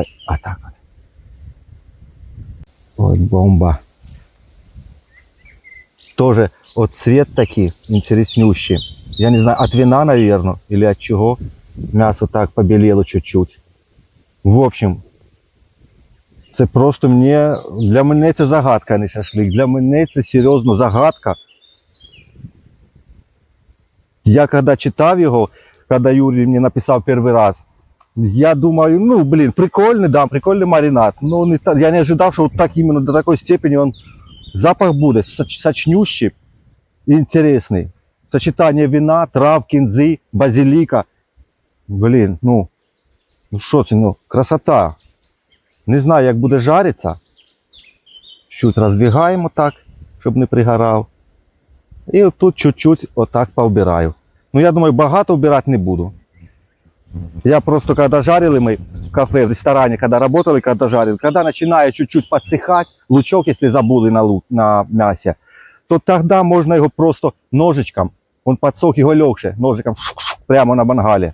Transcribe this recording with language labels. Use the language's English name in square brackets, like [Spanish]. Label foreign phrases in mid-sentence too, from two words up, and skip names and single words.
[Russian] А так вот. Вот бомба. Тоже вот цвет такой интереснющий. Я не знаю, от вина, наверное, или от чего. Мясо так побелело чуть-чуть. В общем, [Ukrainian] це просто для мене це загадка, а не шашлик. Для мене це серйозно загадка. Я когда читав його, когда Юрій мені написав перший раз, я думаю, ну, [Russian] блин, прикольный, да, прикольный маринад. Но я не ожидал, что вот так именно до такой степени он запах будет сочнющий и интересный. Сочетание вина, трав, кинзы, базилика. Блин, ну что ты, ну, красота. [Ukrainian] Не знаю, як буде жариться. Чуть роздвигаємо так, щоб не пригорав. І тут чуть-чуть отак поубираю. Ну, я думаю, багато убирать не буду. [Russian] Я просто, когда жарили мы в кафе, в ресторане, когда работали, когда жарили, когда начинает чуть-чуть подсыхать, лучок, если забыли на мясе, то тогда можно его просто ножичком, он подсох, его легче, ножиком прямо на мангале.